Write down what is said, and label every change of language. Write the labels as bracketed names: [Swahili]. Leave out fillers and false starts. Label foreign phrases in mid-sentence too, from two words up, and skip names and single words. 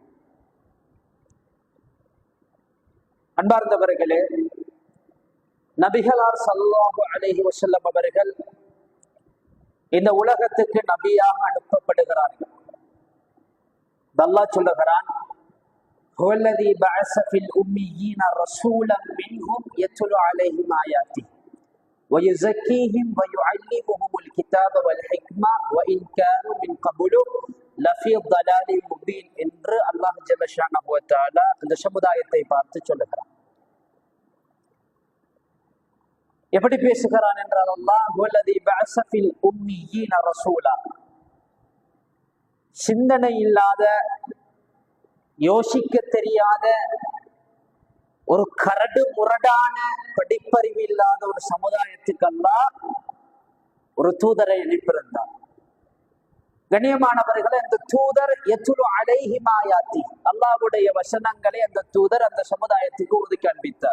[Tamil] அன்பார்ந்தவர்களே, நபிகளார் [Arabic] صلى الله عليه وسلم [Tamil] அவர்கள் இந்த உலகத்துக்கு நபியாக அனுப்பப்படுகிறார்கள். அல்லாஹ் சொல்லுகிறான், [Arabic] هو الذي بعث في الأميين رسولا منهم يتلو عليهم آياته ويزكيهم ويعلمهم الكتاب والحكمة وإن كانوا من قبل لفي ضلال مبين [Tamil] என்று அல்லாஹ் [Arabic] جل شأنه وتعالى [Tamil] அந்த சமுதாயத்தை பார்த்து சொல்லுகிறான். எப்படி பேசுகிறான் என்றால், அல்லாஹ் [Arabic] هو الذي بعث في الأميين رسولا, [Tamil] சிந்தனை இல்லாத, யோசிக்க தெரியாத, ஒரு கரடு முரடான, படிப்பறிவு இல்லாத ஒரு சமுதாயத்துக்கு அல்லாஹ் ஒரு தூதரை அனுப்பியிருந்தார். கண்ணியமானவர்களை, அந்த தூதர் [Arabic] يتلو عليهم آياته, [Tamil] அல்லாஹ்வுடைய வசனங்களை அந்த தூதர் அந்த சமுதாயத்துக்கு ஓதி காண்பித்தார்.